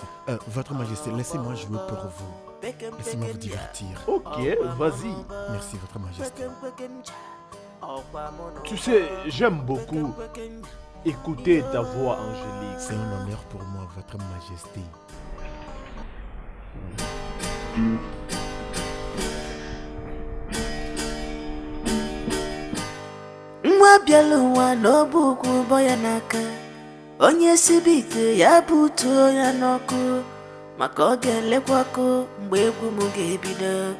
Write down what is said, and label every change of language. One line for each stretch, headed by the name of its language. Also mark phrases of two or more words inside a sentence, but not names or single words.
French: Votre Majesté, laissez-moi jouer pour vous. Laissez-moi vous divertir. Ok, vas-y. Merci, Votre Majesté. Tu sais, j'aime beaucoup écouter ta voix angélique. C'est un honneur pour moi, Votre Majesté.
Igbo: Nwa bịala ụwa n'ọbụ ugwu ụbọ ya n'aka, onye sibe ite ya butuo ya n'ọkụ, maka ọ ga-elekwa ọkụ mgbe egwu m ga-ebido.